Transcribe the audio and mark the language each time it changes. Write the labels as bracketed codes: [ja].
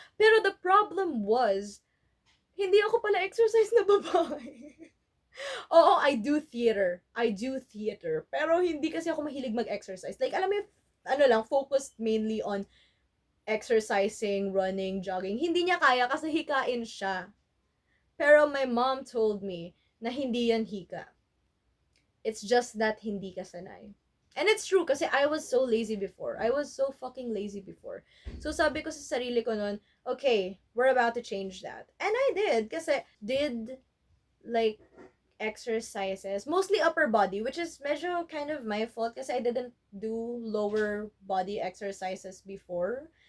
[tl] Pero the problem was, hindi ako pala exercise na babae. Oo, [en] I do theater. [tl] Pero hindi kasi ako mahilig mag-exercise. [en] Like, alam mo focused mainly on exercising, running, jogging. [tl] Hindi niya kaya kasi hikain siya. Pero [en] my mom told me [tl] na hindi yan hika. [en] It's just that [tl] hindi ka sanay. [en] And it's true kasi I was so lazy before. I was so fucking lazy before. So sabi ko sa sarili ko nun, okay, we're about to change that. And I did kasi like exercises, mostly upper body, which is medyo kind of my fault kasi I didn't do lower body exercises before.